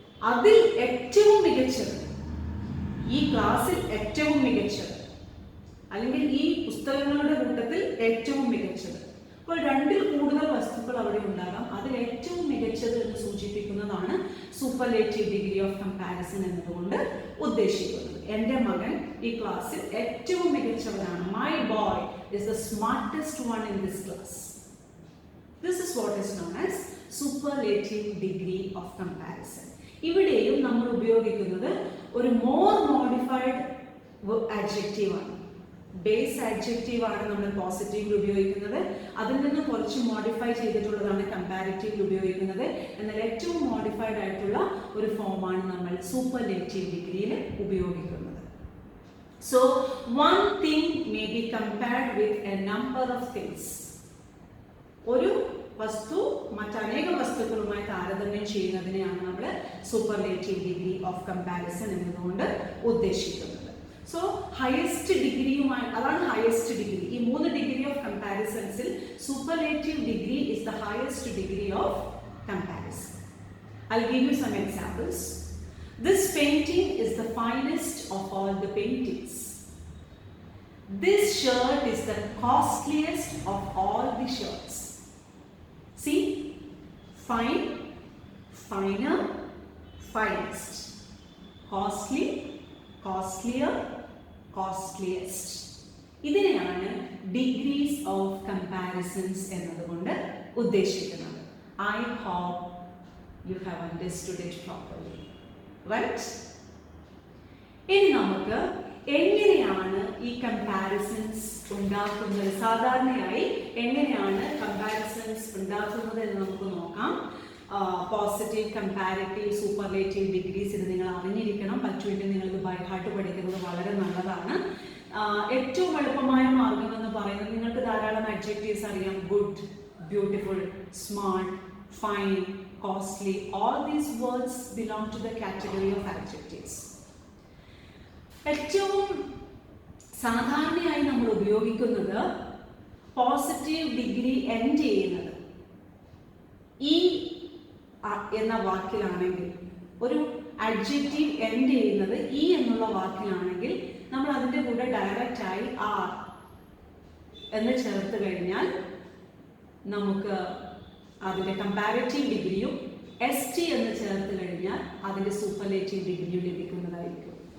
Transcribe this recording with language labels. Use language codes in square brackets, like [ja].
[ml] അതിൽ ഏറ്റവും മികച്ചത്, ഈ ക്ലാസ്സിൽ ഏറ്റവും മികച്ചത്, അല്ലെങ്കിൽ ഈ പുസ്തകങ്ങളുടെ കൂട്ടത്തിൽ ഏറ്റവും മികച്ചത്. അപ്പോൾ രണ്ടിൽ കൂടുതൽ വസ്തുക്കൾ അവിടെ ഉണ്ടാകാം. അതിൽ ഏറ്റവും മികച്ചത് എന്ന് സൂചിപ്പിക്കുന്നതാണ് സൂപ്പർലേറ്റീവ് ഡിഗ്രി ഓഫ് കമ്പാരിസൺ എന്നതുകൊണ്ട് ഉദ്ദേശിക്കുന്നത്. എൻ്റെ മകൻ ഈ ക്ലാസ്സിൽ ഏറ്റവും മികച്ചവനാണ്. [en] My boy is the smartest one in this class. This is what is known as superlative degree of comparison. [ml] ഇവിടെയും നമ്മൾ ഉപയോഗിക്കുന്നത് ഒരു മോർ മോഡിഫൈഡ് ആഡ്ജക്റ്റീവ് ആണ്. ബേസ് ആഡ്ജക്റ്റീവ് ആണ് നമ്മൾ പോസിറ്റീവിൽ ഉപയോഗിക്കുന്നത്. അതിൽ നിന്ന് കുറച്ച് മോഡിഫൈ ചെയ്തിട്ടുള്ളതാണ് കമ്പാരിറ്റീവിൽ ഉപയോഗിക്കുന്നത്. എന്നാൽ ഏറ്റവും മോഡിഫൈഡ് ആയിട്ടുള്ള ഒരു ഫോമാണ് നമ്മൾ സൂപ്പർലേറ്റീവ് ഡിഗ്രിയിൽ ഉപയോഗിക്കുന്നത്. [en] So one thing may be compared with a number of things. [ml] ഒരു വസ്തു മറ്റനേകം വസ്തുക്കളുമായി താരതമ്യം ചെയ്യുന്നതിനെയാണ് നമ്മൾ സൂപ്പർലേറ്റീവ് ഡിഗ്രി ഓഫ് കമ്പാരിസൺ എന്നതുകൊണ്ട് ഉദ്ദേശിക്കുന്നത്. സോ ഹയസ്റ്റ് ഡിഗ്രിയുമായി, അതാണ് ഹയസ്റ്റ് ഡിഗ്രി. ഈ 3 degree of കമ്പാരിസൺസിൽ [en] Superlative degree is the highest degree of comparison. I'll give you some examples. This painting is the finest of all the paintings. This shirt is the costliest of all the shirts. See, fine, finer, finest, costly, costlier, costliest. [ml] ഇതിനെയാണ് degrees of comparisons എന്നതുകൊണ്ട് ഉദ്ദേശിക്കുന്നത്. [en] I hope you have understood it properly. Right? [ml] ഇനി നമുക്ക് എങ്ങനെയാണ് ഈ comparisons ഉണ്ടാക്കുന്നത്, സാധാരണയായി എങ്ങനെയാണ് കമ്പാരിസൺസ് ഉണ്ടാക്കുന്നത് എന്ന് നമുക്ക് നോക്കാം. പോസിറ്റീവ്, കമ്പാരിറ്റീവ്, സൂപ്പർലേറ്റീവ് ഡിഗ്രീസ് ഇത് നിങ്ങൾ അറിഞ്ഞിരിക്കണം. പറ്റുമെങ്കിൽ നിങ്ങൾക്ക് ബൈ ഹാർട്ട് പഠിക്കുന്നത് വളരെ നല്ലതാണ്. ഏറ്റവും എളുപ്പമായ മാർഗം എന്ന് പറയുന്നത്, നിങ്ങൾക്ക് ധാരാളം അഡ്ജക്റ്റീവ്സ് അറിയാം. [en] Good, beautiful, smart, fine, costly. All these words belong to the category of adjectives. [ml] ഏറ്റവും സാധാരണയായി നമ്മൾ ഉപയോഗിക്കുന്നത് പോസിറ്റീവ് ഡിഗ്രി എൻഡ് ചെയ്യുന്നത് ഈ എന്ന വാക്കിലാണെങ്കിൽ, ഒരു അഡ്ജക്റ്റീവ് എൻഡ് ചെയ്യുന്നത് ഈ എന്നുള്ള വാക്കിലാണെങ്കിൽ നമ്മൾ അതിൻ്റെ കൂടെ ഡയറക്റ്റ് ആയി ആർ എന്ന് ചേർത്ത് കഴിഞ്ഞാൽ നമുക്ക് അതിൻ്റെ കമ്പാരിറ്റീവ് ഡിഗ്രിയും ST എന്ന് ചേർത്ത് കഴിഞ്ഞാൽ അതിൻ്റെ സൂപ്പർലേറ്റീവ് ഡിഗ്രിയും ലഭിക്കുന്നതായിരിക്കും.